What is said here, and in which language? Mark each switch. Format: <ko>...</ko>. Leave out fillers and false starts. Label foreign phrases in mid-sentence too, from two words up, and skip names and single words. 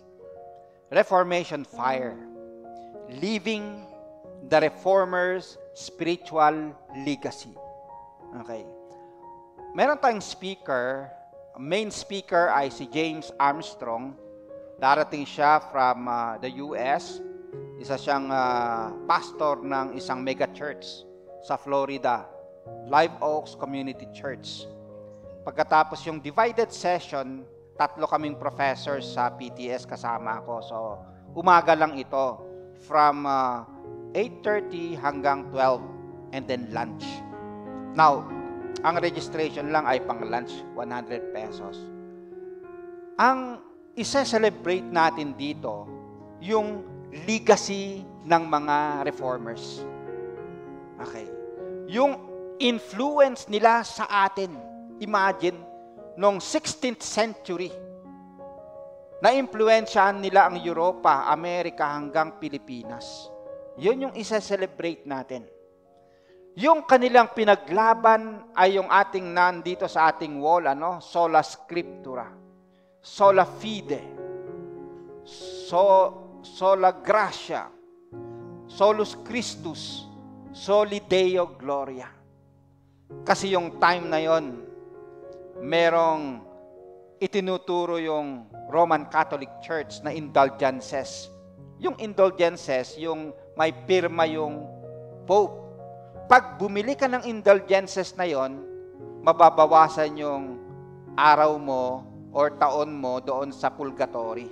<en>Reformation Fire. Living the Reformers' Spiritual Legacy.</en> <tl>Okay. Meron tayong speaker.</tl> <en>Main speaker</en> <tl>ay si James Armstrong. Darating siya</tl> <en>from the US.</en> <tl>Isa siyang pastor ng isang</tl> <en>mega church</en> <tl>sa Florida, Live Oaks Community Church. Pagkatapos yung</tl> <en>divided session,</en> <tl>3 kaming professors sa PTS kasama ako. So, umaga lang ito from 8:30 hanggang 12</tl> <en>and then lunch.</en> <tl>Now, ang registration lang ay pang lunch, 100 pesos. Ang isa-celebrate natin dito, yung legacy ng mga reformers. Okay. Yung influence nila sa atin. Imagine, noong</tl> <en>16th century,</en> <tl>na-impluensyahan nila ang Europa, Amerika hanggang Pilipinas. Yun yung isa-celebrate natin. Yung kanilang pinaglaban ay yung ating nandito sa ating wall,</tl> <la>sola scriptura, sola fide, sola gratia, solus Christus, soli Deo gloria.</la> <tl>Kasi yung time na yon, merong itinuturo yung Roman Catholic Church na indulgences. Yung indulgences, yung may pirma yung Pope. Pag bumili ka ng indulgences na yon, mababawasan yung araw mo or taon mo doon sa purgatory.</tl>